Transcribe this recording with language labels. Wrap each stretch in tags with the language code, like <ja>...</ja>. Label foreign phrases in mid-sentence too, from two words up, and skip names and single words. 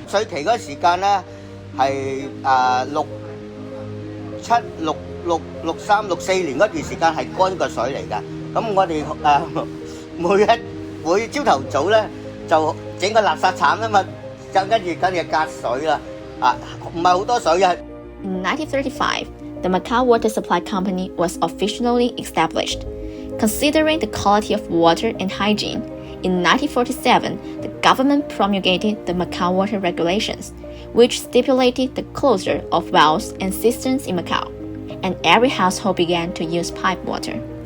<yue>水期嗰時間咧係63、64年嗰段時間係乾個水嚟㗎。咁我哋每朝頭早咧就整個垃圾鏟啊嘛。跟住隔水啦，唔係好多水嘅。</yue> <en>In 1935, the Macau Water Supply Company was officially established. Considering the quality of water and hygiene, in 1947, the government promulgated the Macau Water Regulations, which stipulated the closure of wells and cisterns in Macau, and every household began to use pipe water.</en>